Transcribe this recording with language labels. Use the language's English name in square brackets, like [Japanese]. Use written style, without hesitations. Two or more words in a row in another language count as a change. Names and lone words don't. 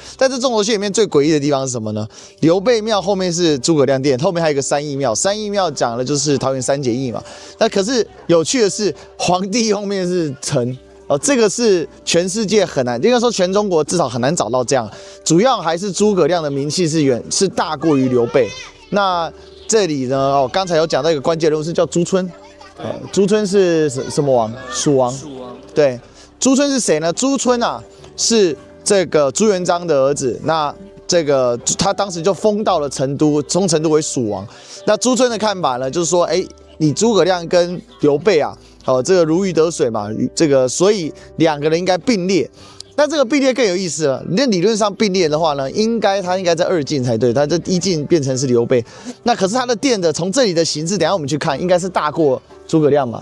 [Chinese] 在這縱軸線裡面最詭異的地方是什麼呢？劉備廟後面是諸葛亮殿，後面還有一個三義廟，三義廟講的就是桃園三結義嘛。那可是有趣的是，皇帝後面是城。哦，這個是全世界很難，應該說全中國至少很難找到這樣。主要還是諸葛亮的名氣是大過於劉備。那這裡呢，哦，剛才有講到一個關鍵人物是叫朱春。朱春是什麼王？蜀王。蜀王。對，朱春是誰呢？朱春啊，是這個朱元璋的兒子。那這個他當時就封到了成都，封成都為蜀王。那朱春的看法呢，就是說，哎，你諸葛亮跟劉備啊。好，這個如魚得水嘛，這個所以2個人應該並列。那這個並列更有意思了。那理論上並列的話呢，他應該在2進才對，他這1進變成是劉備。那可是他的殿的從這裡的形制，等一下我們去看，應該是大過諸葛亮嘛？